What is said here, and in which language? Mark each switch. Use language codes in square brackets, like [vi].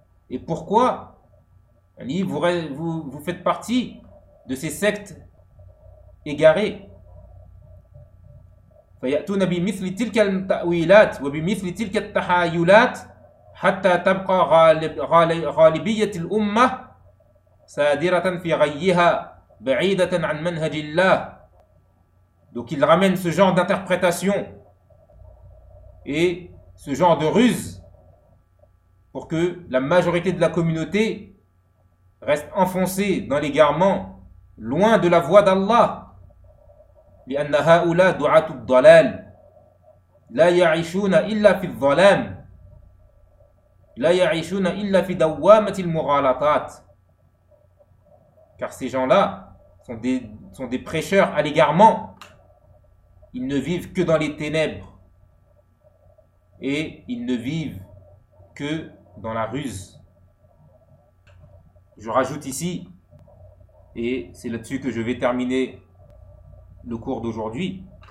[fr] Et pourquoi? Vous faites partie de ces sectes égarées. [ar] فيأتون بمثل تلك التأويلات وبمثل تلك التحايلات حتى تبقى غالبية الأمة سادرة في غيها بعيدة عن منهج الله. [fr] Donc il ramène ce genre d'interprétation et ce genre de ruse pour que la majorité de la communauté reste enfoncée dans l'égarement, loin de la voie d'Allah. [ar] لأن هؤلاء دعاة الضلال لا يعيشون إلا في الظلام لا يعيشون إلا في دوامة المغالطات [fr] car ces gens-là sont des prêcheurs à l'égarement. Ils ne vivent que dans les ténèbres et ils ne vivent que dans la ruse. Je rajoute ici, et c'est là-dessus que je vais terminer le cours d'aujourd'hui.